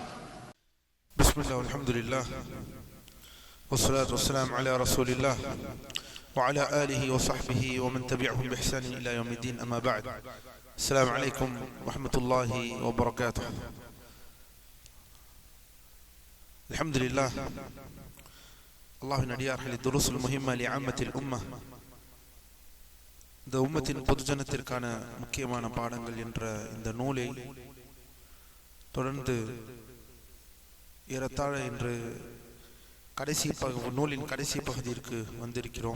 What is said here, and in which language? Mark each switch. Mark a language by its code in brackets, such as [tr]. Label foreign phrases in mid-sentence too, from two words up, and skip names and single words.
[ar] بسم الله والحمد لله والصلاة والسلام على رسول الله وعلى آله وصحبه ومن تبعهم بإحسان إلى يوم الدين، أما بعد. السلام عليكم ورحمة الله وبركاته. الحمد لله. [ta] அல்லாஹ்வின் அடியார்களே, துருசுல் முஹிம்ம லிஅம்மத்தில் உம்ம, இந்த உம்மத்தின் பொதுஜனத்திற்கான முக்கியமான பாடங்கள் என்ற இந்த நூலை தொடர்ந்து ஏறத்தாழ இன்று நூலின் கடைசி பகுதிக்கு வந்திருக்கிறோம்.